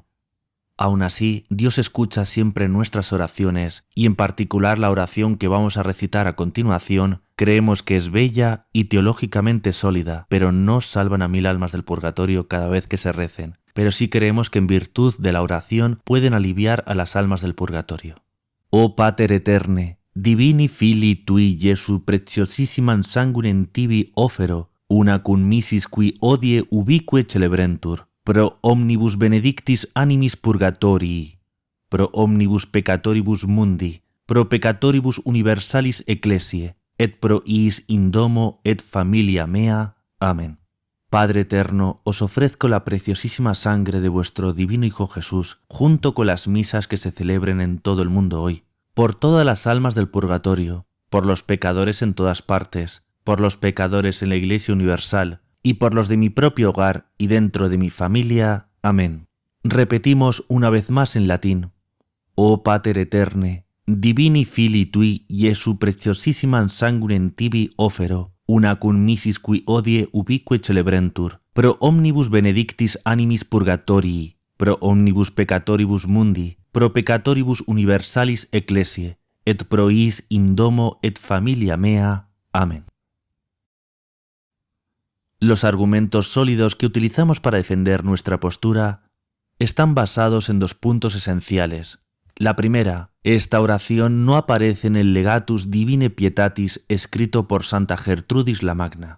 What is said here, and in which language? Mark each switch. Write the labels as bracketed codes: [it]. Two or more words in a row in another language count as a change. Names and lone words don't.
[es] Aún así, Dios escucha siempre nuestras oraciones y en particular la oración que vamos a recitar a continuación, creemos que es bella y teológicamente sólida, pero no salvan a 1000 almas del purgatorio cada vez que se recen, pero sí creemos que en virtud de la oración pueden aliviar a las almas del purgatorio. [la] Oh Pater Eterne, divini Filii Tui Jesu preciosissimam sanguinem tibi offero, una cum missis qui odie ubique celebrentur, pro omnibus benedictis animis purgatorii, pro omnibus peccatoribus mundi, pro peccatoribus universalis ecclesiae, et pro iis in domo et familia mea. [es] Amén. Padre eterno, os ofrezco la preciosísima sangre de vuestro divino Hijo Jesús, junto con las misas que se celebren en todo el mundo hoy, por todas las almas del purgatorio, por los pecadores en todas partes, por los pecadores en la Iglesia universal, y por los de mi propio hogar y dentro de mi familia. Amén. Repetimos una vez más en latín. [la] Oh Pater Eterne, divini Filii Tui Jesu preciosissimam sanguinem tibi offero, una cum missis qui odie ubique celebrentur, pro omnibus benedictis animis purgatorii, pro omnibus peccatoribus mundi, pro peccatoribus universalis ecclesiae, et pro iis in domo et familia mea. [es] Amén. Los argumentos sólidos que utilizamos para defender nuestra postura están basados en 2 puntos esenciales. La primera, esta oración no aparece en el Legatus Divine Pietatis escrito por Santa Gertrudis la Magna.